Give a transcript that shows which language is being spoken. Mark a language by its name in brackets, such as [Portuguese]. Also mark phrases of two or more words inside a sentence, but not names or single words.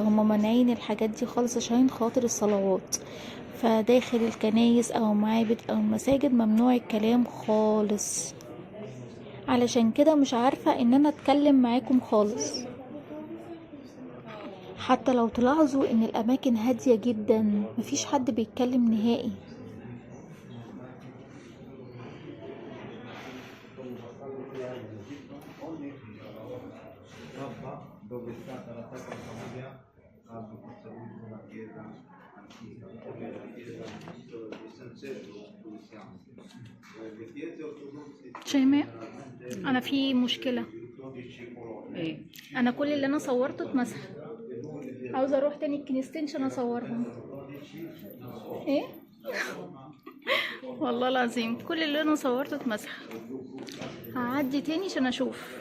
[Arabic] هما مانعين الحاجات دي خالص عشان خاطر الصلوات. فداخل الكنايس او معابد او مساجد ممنوع الكلام خالص. علشان كده مش عارفة ان انا اتكلم معاكم خالص. حتى لو تلاحظوا ان الاماكن هادية جدا، مفيش حد بيتكلم نهائي. [Italian] dove è stata la Sacra Famiglia hanno costruito una chiesa antica, come la chiesa di San Sergio dove siamo. Le chiese ortodosse [Arabic] شيماء، انا في مشكلة. ايه؟ انا كل اللي انا صورته اتمسح. عاوزة اروح تاني الكنيستين عشان اصورهم. ايه؟ والله العظيم كل اللي انا صورته اتمسح. هعدي تاني عشان اشوف.